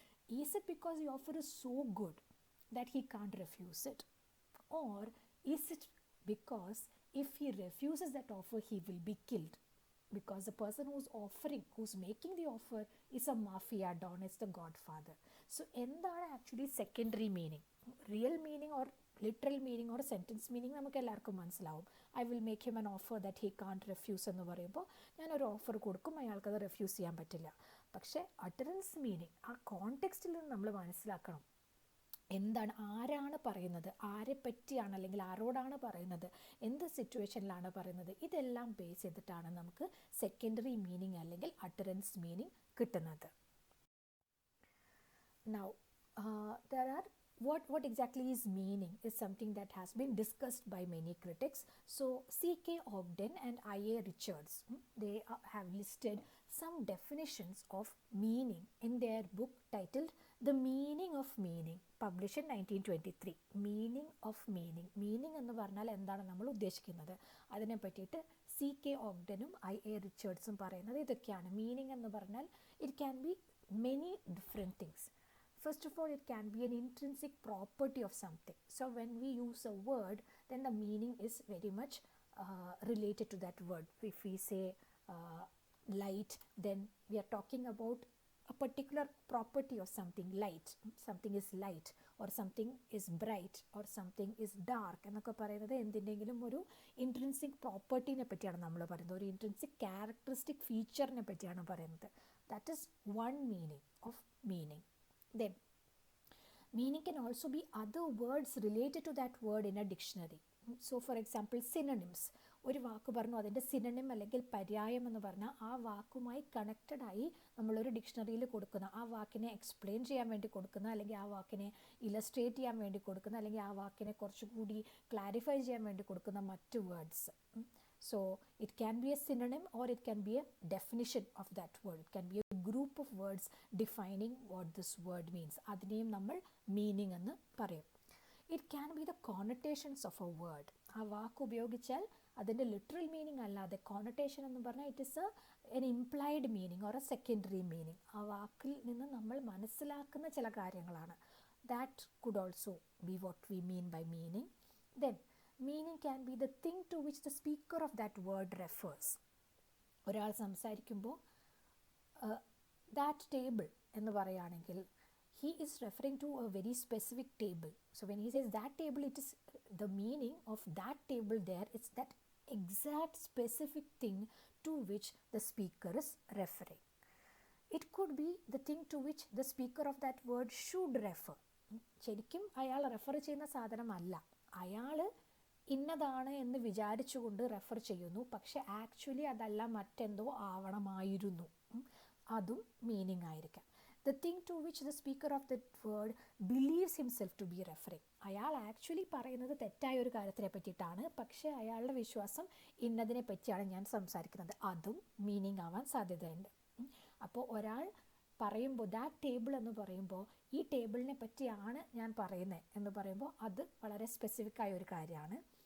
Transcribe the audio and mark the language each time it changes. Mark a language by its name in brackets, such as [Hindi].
[English] Is it because the offer is so good that he can't refuse it? Or is it because if he refuses that offer, he will be killed? Because the person who's offering, who's making the offer is a mafia don, is the Godfather. [Malayalam] So എന്താണ് actually secondary meaning? Real meaning or literal meaning or sentence meaning നമുക്ക് എല്ലാവർക്കും മനസ്സിലാവും. [English] I will make him an offer that he can't refuse [Malayalam] എന്ന് പറയുമ്പോൾ ഞാനൊരു offer കൊടുക്കും, അയാൾക്കത് refuse ചെയ്യാൻ പറ്റില്ല. പക്ഷേ അട്ടറൻസ് മീനിങ് ആ കോണ്ടെക്സ്റ്റിൽ നിന്ന് നമ്മൾ മനസ്സിലാക്കണം. എന്താണ്, ആരാണ് പറയുന്നത്, ആരെ പറ്റിയാണ് അല്ലെങ്കിൽ ആരോടാണ് പറയുന്നത്, എന്ത് സിറ്റുവേഷനിലാണ് പറയുന്നത്, ഇതെല്ലാം ബേസ് ചെയ്തിട്ടാണ് നമുക്ക് സെക്കൻഡറി മീനിങ് അല്ലെങ്കിൽ അട്ടറൻസ് മീനിങ് കിട്ടുന്നത്. [English] Now there are what exactly is meaning is something that has been discussed by many critics. So C.K. Ogden and I.A. Richards, they have listed some definitions of meaning in their book titled The Meaning of Meaning, published in 1923. Meaning of meaning. [Malayalam] Meaning എന്ന് പറഞ്ഞാൽ എന്താണ് നമ്മൾ ഉദ്ദേശിക്കുന്നത്, അതിനെ പറ്റിയിട്ട് C.K. ഓഗ്ഡനും I.A. റിച്ചേർഡ്സും പറയുന്നത് ഇതൊക്കെയാണ്. Meaning എന്ന് പറഞ്ഞാൽ [English] it can be many different things. First of all, it can be an intrinsic property of something. So when we use a word, then the meaning is very much related to that word. If we say light, then we are talking about a particular property of something. Light, something is light, or something is bright, or something is dark [Malayalam] എന്നൊക്കെ പറയുന്നത് എന്തിൻ്റെങ്കിലും ഒരു intrinsic പ്രോപ്പർട്ടീനെ പറ്റിയാണ് നമ്മൾ പറയുന്നത്, ഒരു intrinsic characteristic ഫീച്ചറിനെ പറ്റിയാണ് പറയുന്നത്. [English] That is one meaning of meaning. Then meaning can also be other words related to that word in a dictionary. So for example, synonyms. [Malayalam] ഒരു വാക്ക് പറഞ്ഞു, അതിൻ്റെ സിനണിം അല്ലെങ്കിൽ പര്യായം എന്ന് പറഞ്ഞാൽ ആ വാക്കുമായി കണക്റ്റഡ് ആയി നമ്മളൊരു ഡിക്ഷണറിയിൽ കൊടുക്കുന്ന, ആ വാക്കിനെ എക്സ്പ്ലെയിൻ ചെയ്യാൻ വേണ്ടി കൊടുക്കുന്ന, അല്ലെങ്കിൽ ആ വാക്കിനെ ഇലസ്ട്രേറ്റ് ചെയ്യാൻ വേണ്ടി കൊടുക്കുന്ന, അല്ലെങ്കിൽ ആ വാക്കിനെ കുറച്ചുകൂടി ക്ലാരിഫൈ ചെയ്യാൻ വേണ്ടി കൊടുക്കുന്ന മറ്റ് words. [English] So it can be a synonym or it can be a definition of that word. It can be a group of words defining what this word means. [Malayalam] അതിനെയും നമ്മൾ meaning എന്ന് പറയും. [English] It can be the connotations of a word. [Malayalam] ആ വാക്ക് ഉപയോഗിച്ചാൽ അതിൻ്റെ literal meaning അല്ലാതെ കോണറ്റേഷൻ എന്ന് പറഞ്ഞാൽ [English] It is an implied meaning or a secondary meaning. [Malayalam] ആ വാക്കിൽ നിന്ന് നമ്മൾ മനസ്സിലാക്കുന്ന ചില കാര്യങ്ങളാണ്. [English] That could also be what we mean by meaning. Then meaning can be the thing to which the speaker of that word refers. [Malayalam] ഒരാൾ സംസാരിക്കുമ്പോൾ [English] that table [Malayalam] എന്ന് പറയുകയാണെങ്കിൽ [English] he is referring to a very specific table. So when he says that table, it is the meaning of that table there, it's that exact specific thing to which the speaker is referring. It could be the thing to which the speaker of that word should refer. [Malayalam] ശരിക്കും അയാൾ refer ചെയ്യുന്ന സാധനമല്ല, അയാൾ ഇന്നതാണ് എന്ന് വിചാരിച്ചുകൊണ്ട് refer ചെയ്യുന്നു, പക്ഷെ ആക്ച്വലി അതല്ല, മറ്റെന്തോ ആവണമായിരുന്നു. അതും മീനിങ് ആയിരിക്കാം. [English] The thing to which the speaker of that word believes himself to be referring. [Malayalam] അയാൾ ആക്ച്വലി പറയുന്നത് തെറ്റായ ഒരു കാര്യത്തിനെ പറ്റിയിട്ടാണ്, പക്ഷേ അയാളുടെ വിശ്വാസം ഇന്നതിനെ പറ്റിയാണ് ഞാൻ സംസാരിക്കുന്നത്, അതും മീനിങ് ആവാൻ സാധ്യതയുണ്ട്. അപ്പോൾ ഒരാൾ പറയുമ്പോൾ ദാറ്റ് ടേബിൾ എന്ന് പറയുമ്പോൾ ഈ ടേബിളിനെ പറ്റിയാണ് ഞാൻ പറയുന്നത് എന്ന് പറയുമ്പോൾ അത് വളരെ സ്പെസിഫിക് ആയ ഒരു കാര്യമാണ്.